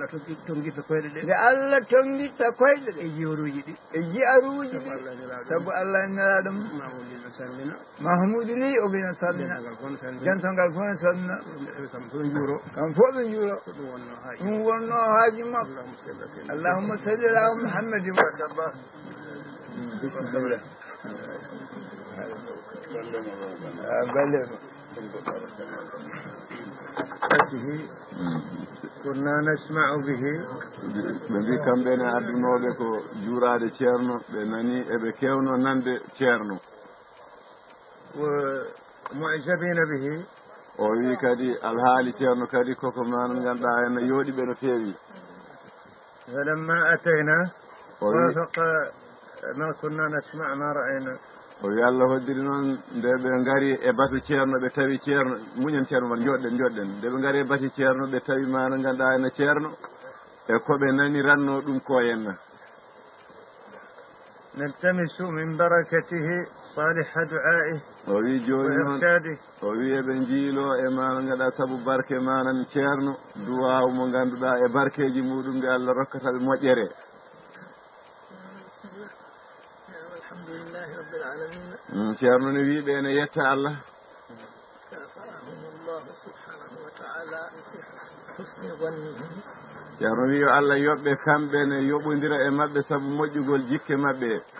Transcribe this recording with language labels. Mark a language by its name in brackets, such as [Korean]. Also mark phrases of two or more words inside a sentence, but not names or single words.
[Fula] tonguitta koyɗe ɗe nde Allah tonguitta koyɗe ɗe e jiyaruji ɗi ɗi sabu Allah e nelaɗo Mahmoudou ni o bina salmina dentogal fof ne salmina kam fof ɓe juuro ɗum wonno haaji makko [Arabic] اللهم صل على محمد [Fula] bisimillah [Arabic] كنا نسمع به [Fula] ɓe mbi kamɓene addunoɓe ko juurade ceerno ɓe nani eɓe kewno nande ceerno [Arabic] ومعجبين به [Fula] o wi kadi alhaali ceerno kadi koko man ganduɗa ene yooɗiɓe no feewi [Arabic] فلما أتينا وافق ما كنا نسمع ما رأينا [Fula] o wi Allah hoddiri noon nde ɓe ngari e batu ceerno ɓe tawi ceerno muñen ceerno man joɗɗen nde ɓe ngari e bati ceerno ɓe tawi ma no ganduɗa ene ceerno e koɓe nani ranno ɗum ko henna [Arabic] نلتمس من بركته صالح دعائه [Fula] o wi joni noon o wi eɓe jiilo e ma no ganduɗa saabu barke manan ceerno duwaw mo ganduɗa e barkeji muɗum nde Allah rokkataɓe moƴƴere [Arabic] الحمد لله رب العالمين [Fula] ceerno ne wiiɓe ene yetta Allah ceerno wi yo Allah yoɓɓe kamɓe ne yoɓodira e mabɓe saabu moƴƴugol jikke mabɓe